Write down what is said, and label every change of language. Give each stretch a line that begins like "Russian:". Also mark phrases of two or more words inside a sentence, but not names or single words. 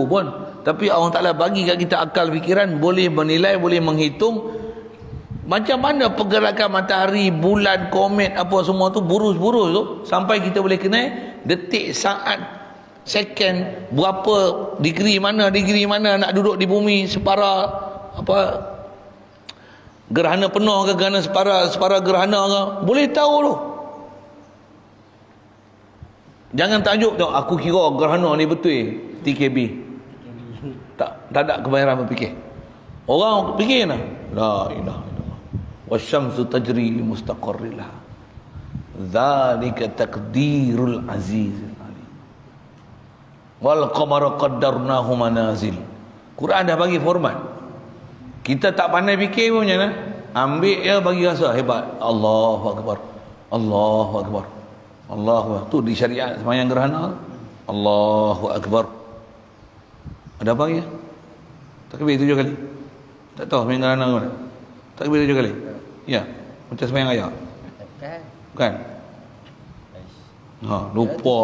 Malay: pun, tapi Allah Ta'ala bagi kat kita akal fikiran, boleh menilai, boleh menghitung macam mana pergerakan matahari, bulan, komet, apa semua tu, burus-burus tu, sampai kita boleh kenal detik, saat, second, berapa degree mana nak duduk di bumi, separa apa, gerhana penuh ke gerhana separa gerhana ke, boleh tahu tu. Jangan tajuk tu, aku kira gerhana ni betul TKB. Tak ada kebayaran berfikir.
Arabic: Orang fikir nah, لا إله إلا الله. والشمس تجري لمستقر لها ذلك تقدير العزيز العليم. والقمر قدرناه منازل.
Malay: Quran dah bagi format. Kita tak pandai fikir pun macam mana? Ambil ya, bagi rasa hebat.
Arabic: الله أكبر الله أكبر الله أكبر.
Malay: Tu di syariat sembahyang gerhana.
Arabic: الله أكبر.
Malay: Ada apa ya? Takbir 7 kali. Tak tahu sembahyang gerhana mana? Takbir 7 kali. Ya, macam sembahyang ayat. Bukan? Ha, lupa.